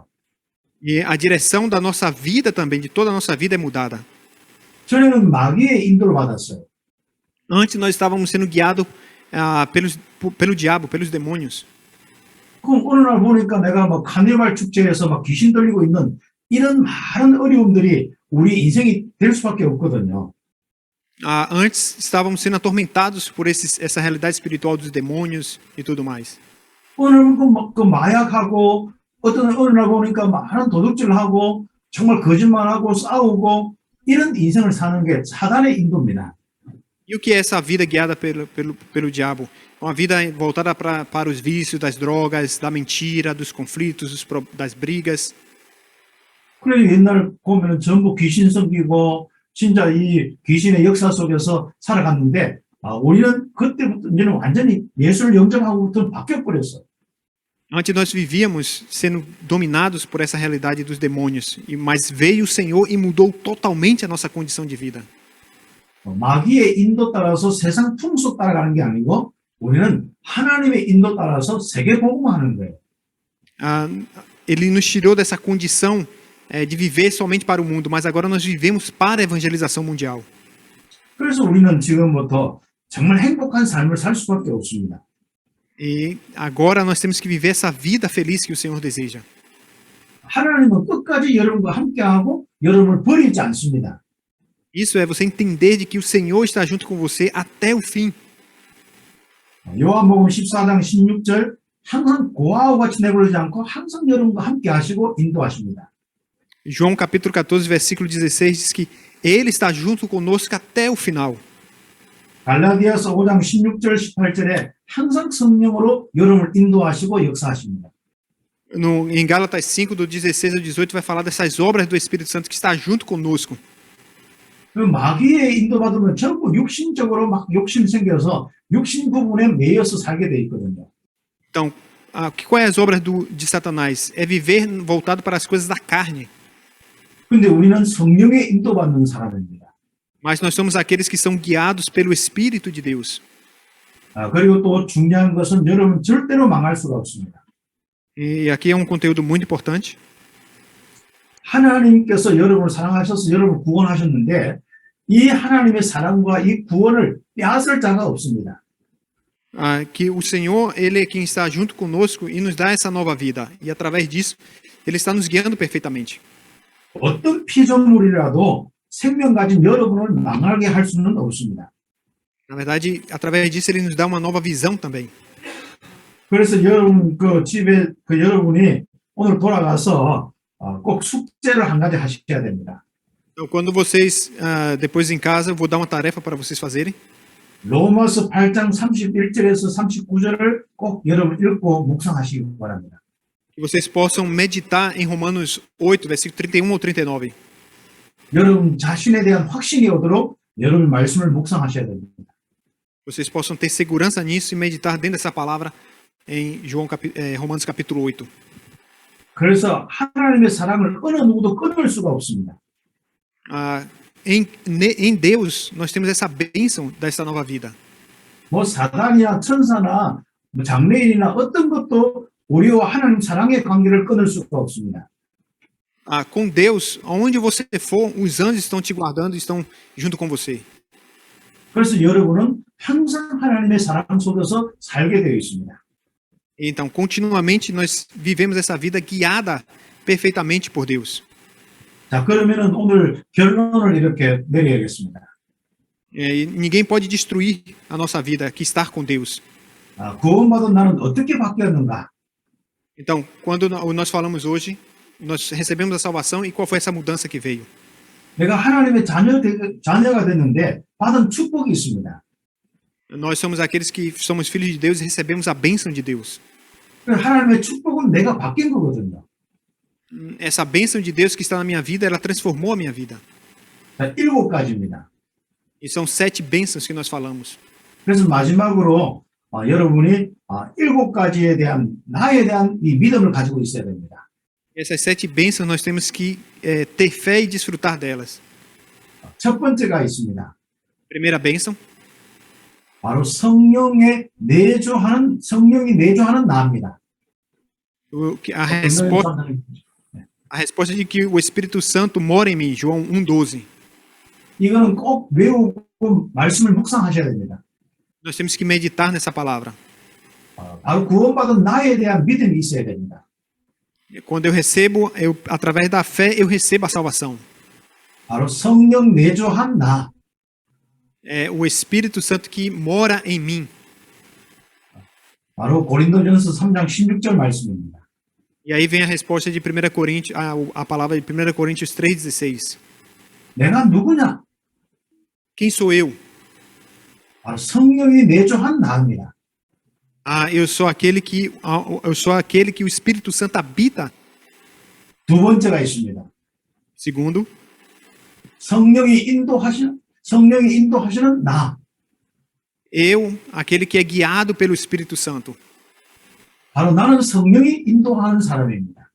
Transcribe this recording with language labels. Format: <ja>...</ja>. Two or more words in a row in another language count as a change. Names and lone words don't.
<pt>E a direção da nossa vida também, de toda a nossa vida é mudada.</pt> <ko>전에는 마귀의 인도를 받았어요.</ko> <pt>Antes nós estávamos sendo guiados pelo diabo, pelos demônios.</pt> <ko>그럼 어느 날 보니까 내가 막 카니발 축제에서 막 귀신 들리고 있는 이런 많은 어려움들이 우리 인생이 될 수밖에 없거든요.</ko> <pt>Antes estávamos sendo atormentados por essa realidade espiritual dos demônios e tudo mais.</pt> <ko>오늘 그 마약하고 어느 날 보니까 많은 도둑질을 하고 정말 거짓말하고 싸우고 이런 인생을 사는 게 사단의 인도입니다.</ko> <pt>E o que é essa vida guiada pelo diabo? Uma vida voltada para os vícios, das drogas, da mentira, dos conflitos, das brigas.</pt> <ko>그래서 옛날 보면은 전부 귀신 섬기고 진짜 이 귀신의 역사 속에서 살아갔는데 우리는 그때부터 이제는 완전히 예수를 영접하고부터 바뀌어버렸어요.</ko> <pt>Antes nós vivíamos sendo dominados por essa realidade dos demônios, mas veio o Senhor e mudou totalmente a nossa condição de vida.</pt> <ko>마귀의 인도 따라서 세상 풍속 따라가는 게 아니고 우리는 하나님의 인도 따라서 세계 복음하는 거예요.</ko> <pt>Ele nos tirou dessa condição de viver somente para o mundo, mas agora nós vivemos para a evangelização mundial.</pt> <ko>그래서 우리는 지금부터 정말 행복한 삶을 살 수밖에 없습니다.</ko> <pt>E agora nós temos que viver essa vida feliz que o Senhor deseja.</pt> <ko>하나님은 끝까지 여러분과 함께하고 여러분을 버리지 않습니다.</ko> <pt>Isso é você entender de que o Senhor está junto com você até o fim.</pt> <ko>요한복음 14장 16절 항상 고아와 같이 내버리지 않고 항상 여러분과 함께 하시고 인도하십니다.</ko> <pt>João capítulo 14, versículo 16 diz que Ele está junto conosco até o final.</pt> <ko>갈라디아서 5장 16절 18절에 항상 성령으로 여러분을 인도하시고 역사하십니다.</ko> <pt>Em Gálatas 5, do 16 ao 18, vai falar dessas obras do Espírito Santo que está junto conosco.</pt> <ko>그 마귀의 인도받으면 전부 육신적으로 막 욕심 생겨서 육신 부분에 매여서 살게 돼 있거든요.</ko> <pt>Então, quais as obras de Satanás? É viver voltado para as coisas da carne.</pt> <ko>근데 우리는 성령의 인도받는 사람입니다.</ko> <pt>Mas nós somos aqueles que são guiados pelo Espírito de Deus.</pt> <ko>그리고 또 중요한 것은 여러분 절대로 망할 수가 없습니다.</ko> <pt>E aqui é um conteúdo muito importante.</pt> <ko>하나님께서 여러분을 사랑하셔서 여러분을 구원하셨는데 이 하나님의 사랑과 이 구원을 빼앗을 자가 없습니다.</ko> <pt>Que o Senhor, Ele é quem está junto conosco e nos dá essa nova vida. E através disso, Ele está nos guiando perfeitamente.</pt> <ko>어떤 피조물이라도 생명 가진 여러분을 망하게 할 수는 없습니다.</ko> <pt>Na verdade, através disso, Ele nos dá uma nova visão também.</pt> <ko>그래서 여러분 집에 여러분이 오늘 돌아가서 꼭 숙제를 한 가지 하셔야 됩니다.</ko> <pt>Então, quando vocês, depois em casa, eu vou dar uma tarefa para vocês fazerem.</pt> <ko>로마서 8장 31절에서 39절을 꼭 여러분 읽고 묵상하시기 바랍니다.</ko> <pt>Que vocês possam meditar em Romanos 8, versículo 31 ou 39.</pt> <ko>여러분 자신에 대한 확신이 오도록 여러분 말씀을 묵상하셔야 됩니다.</ko> <pt>Vocês possam ter segurança nisso e meditar dentro dessa palavra em Romanos capítulo 8.</pt> <ko>그래서 하나님의 사랑을 어느 누구도 끊을 수가 없습니다.</ko> <pt>Em Deus, nós temos essa bênção dessa nova vida.</pt> <ko>뭐 사단이나 천사나 뭐 장래인이나 어떤 것도 우리와 하나님 사랑의 관계를 끊을 수가 없습니다.</ko> <pt>Com Deus, aonde você for, os anjos estão te guardando e estão junto com você.</pt> <ko>그래서 여러분은 항상 하나님의 사랑 속에서 살게 되어 있습니다.</ko> <pt>Então, continuamente, nós vivemos essa vida guiada perfeitamente por Deus.</pt> <ko>자, 그러면은 오늘 결론을 이렇게 내려야겠습니다.</ko> <pt>E ninguém pode destruir a nossa vida, que estar com Deus.</pt> <ko>구원받은 나는 어떻게 바뀌었는가?</ko> <pt>Então, quando nós falamos hoje, nós recebemos a salvação e qual foi essa mudança que veio?</pt> <ko>내가 하나님의 자녀가 됐는데 받은 축복이 있습니다.</ko> <pt>Nós somos aqueles que somos filhos de Deus e recebemos a bênção de Deus.</pt> <ko>하나님의 축복은 내가 바뀐 거거든요.</ko> <pt>Essa bênção de Deus que está na minha vida, ela transformou a minha vida.</pt> <ko>자, 7가지입니다.</ko> <pt>E são 7 bênçãos que nós falamos.</pt> <ko>그래서 마지막으로 여러분이 7가지에 대한 나에 대한 이 믿음을 가지고 있어야 됩니다.</ko> <pt>Essas 7 bênçãos nós temos que ter fé e desfrutar delas.</pt> <ko>첫 번째가 있습니다.</ko> <pt>Primeira bênção,</pt> <ko>바로 성령이 내주하는 나입니다.</ko> <pt>a resposta de que o Espírito Santo mora em mim, João 1:12.</pt> <ko>이거는 꼭 외우고 말씀을 묵상하셔야 됩니다.</ko> <pt>Nós temos que meditar nessa palavra.</pt> <ko>바로 구원받은 나에 대한 믿음이 있어야 됩니다.</ko> <pt>Quando eu recebo, através da fé, eu recebo a salvação.</pt> <ko>바로 성령 내주한 나.</ko> <pt>É o Espírito Santo que mora em mim.</pt> <ko>바로 고린도전서 3장 16절 말씀입니다.</ko> <pt>E aí vem a resposta de 1 Coríntios, a palavra de 1 Coríntios 3:16.</pt> <ko>내가 누구냐?</ko> <pt>Quem sou eu?</pt> <ko>바로 성령이 내주한 나입니다.</ko> <pt>Eu sou aquele que o Espírito Santo habita.</pt> <ko>두 번째가 있습니다.</ko> <pt>Segundo,</pt> <ko>성령이 인도하시는 나.</ko> <pt>eu, aquele que é guiado pelo Espírito Santo.</pt> <ko>바로 나는 성령이 인도하는 사람입니다.</ko>